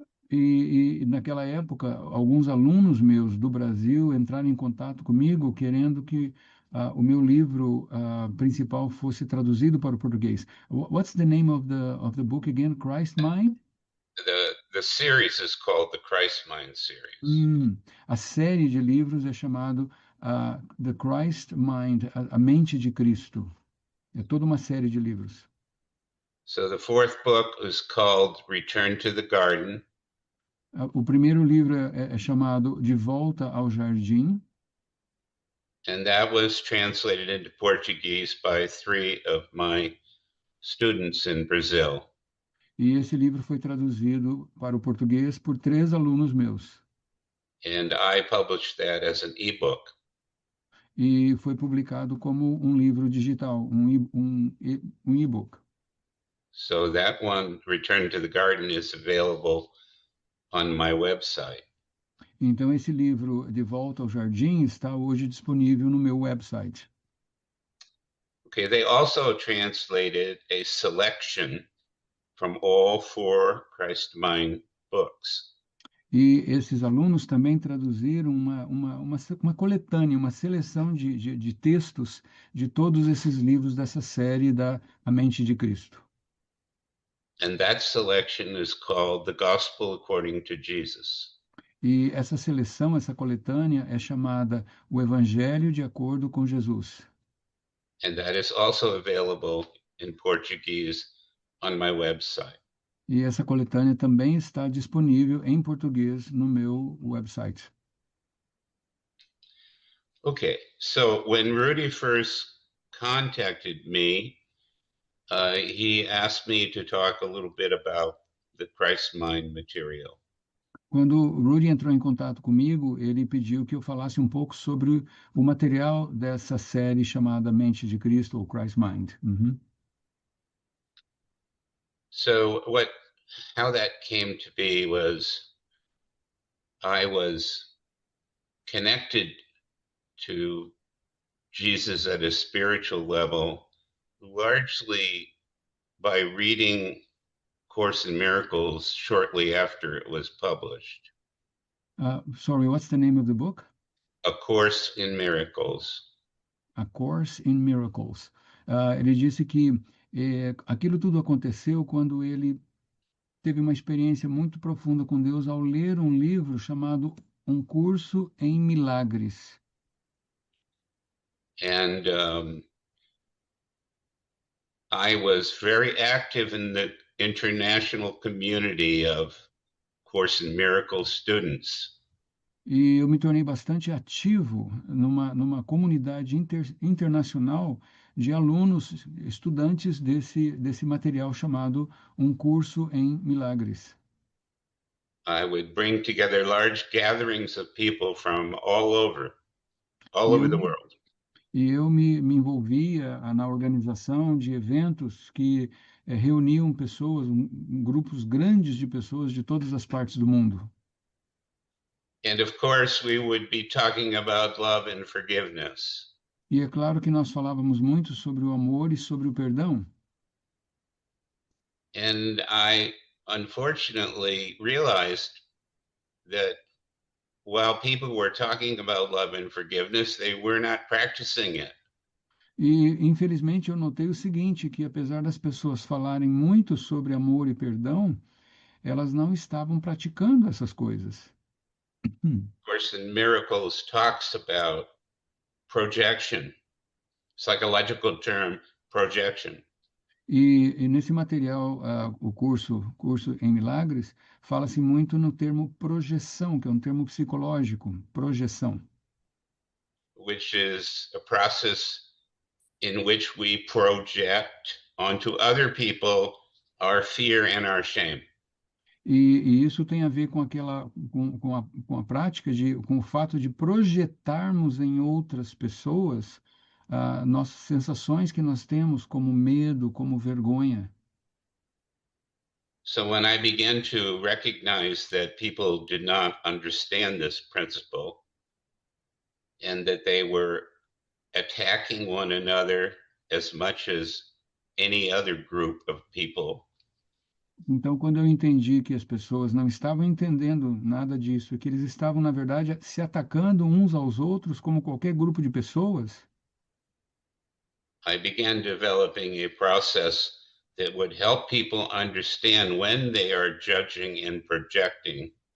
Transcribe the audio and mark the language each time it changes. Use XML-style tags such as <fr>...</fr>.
<pt>E naquela época, alguns alunos meus do Brasil entraram em contato comigo querendo que o meu livro principal fosse traduzido para o português.</pt> <en>What's the name of the book again? Christ Mind? The series is called the Christ Mind series.</en> <pt>A série de livros é chamado The Christ Mind, a mente de Cristo. É toda uma série de livros.</pt> <en>So the fourth book was called Return to the Garden.</en> <pt>O primeiro livro é chamado De Volta ao Jardim.</pt> <en>And that was translated into Portuguese by three of my students in Brazil.</en> <pt>E esse livro foi traduzido para o português por 3 alunos meus.</pt> <en>And I published that as an ebook.</en> <pt>E foi publicado como um livro digital, um e-book.</pt> <en>So that one, Return to the Garden, is available on my website.</en> <pt>Então esse livro De Volta ao Jardim está hoje disponível no meu website.</pt> <en>Okay, they also translated a selection from all four Christ Mind books.</en> <pt>E esses alunos também traduziram uma coletânea, uma seleção de textos de todos esses livros dessa série da A Mente de Cristo.</pt> <en>And that selection is called The Gospel According to Jesus.</en> <pt>E essa seleção, essa coletânea é chamada O Evangelho de Acordo com Jesus.</pt> <en>And that is also available in Portuguese on my website.</en> <pt>E essa coletânea também está disponível em português no meu website.</pt> <en>Okay, so when Rudy first contacted me, he asked me to talk a little bit about the Christ Mind material.</en> <pt>Quando o Rudy entrou em contato comigo, ele pediu que eu falasse um pouco sobre o material dessa série chamada Mente de Cristo ou Christ Mind. Uhum.</pt> <en>So how that came to be was I was connected to Jesus at a spiritual level, largely by reading Course in Miracles shortly after it was published. Sorry, what's the name of the book? A Course in Miracles. A Course in Miracles.</en> <pt>Ele disse que aquilo tudo aconteceu quando ele teve uma experiência muito profunda com Deus ao ler um livro chamado Um Curso em Milagres.</pt> <en>And I was very active in the international community of Course in Miracles students.</en> <pt>E eu me tornei bastante ativo numa comunidade internacional de alunos, estudantes desse material chamado Um Curso em Milagres.</pt> <en>I would bring together large gatherings of people from all</en> <pt>E</pt> <en>over</en> <pt>eu,</pt> <en>the world.</en> <pt>e eu me envolvia na organização de eventos que reuniam pessoas, grupos grandes de pessoas de todas as partes do mundo.</pt> <en>And of course, we would be talking about love and forgiveness.</en> <pt>E é claro que nós falávamos muito sobre o amor e sobre o perdão.</pt> <en>And I unfortunately realized that while people were talking about love and forgiveness, they were not practicing it.</en> <pt>E, infelizmente, eu notei o seguinte, que apesar das pessoas falarem muito sobre amor e perdão, elas não estavam praticando essas coisas.</pt> <en>Course in Miracles talks about projection, psychological term projection.</en> <pt>E nesse material, o curso em Milagres, fala-se muito no termo projeção, que é um termo psicológico, projeção.</pt> <en>Which is a process in which we project onto other people our fear and our shame.</en> <pt>E isso tem a ver com com a prática com o fato de projetarmos em outras pessoas nossas sensações que nós temos, como medo, como vergonha.</pt> <en>So when I began to recognize that people did not understand this principle and that they were attacking one another as much as any other group of people,</en> <pt>Então, quando eu entendi que as pessoas não estavam entendendo nada disso, que eles estavam, na verdade, se atacando uns aos outros, como qualquer grupo de pessoas,</pt> <en>I began developing a process that would help people understand when they are judging and projecting.</en>